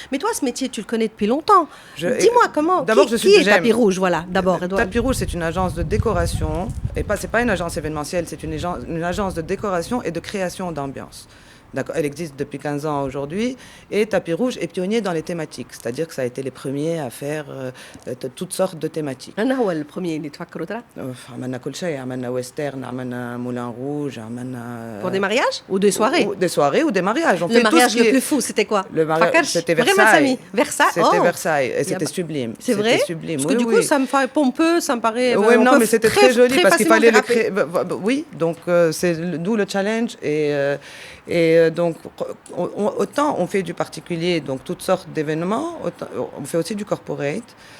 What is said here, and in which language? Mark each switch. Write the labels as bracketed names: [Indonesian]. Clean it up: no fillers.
[French] Mais toi, ce métier, tu le connais depuis longtemps. Dis-moi comment... Qui est Tapis Rouge, voilà, d'abord. Tapis Rouge, c'est une agence de décoration. Et c'est pas une agence événementielle, c'est une agence de décoration et de création d'ambiance. D'accord, elle existe depuis 15 ans aujourd'hui et Tapis Rouge est pionnier dans les thématiques, c'est-à-dire que ça a été les premiers à faire toutes sortes de thématiques. [Arabic] أنا هو البريمير اللي تفكروا ترى؟ عملنا كل شيء، عملنا ويسترن، عملنا مولان روج، عملنا [French] Pour des mariages ou des soirées? Des soirées ou des mariages. Le mariage le plus fou, c'était quoi? Le mariage, c'était Versailles. C'était Versailles et c'était sublime. C'est vrai? Sublime. Parce que du coup, ça me fait pompeux, ça me paraît... Oui, non, mais c'était très joli parce qu'il fallait le créer. Oui, donc c'est d'où le challenge et donc, autant on fait du particulier, donc toutes sortes d'événements, on fait aussi du corporate.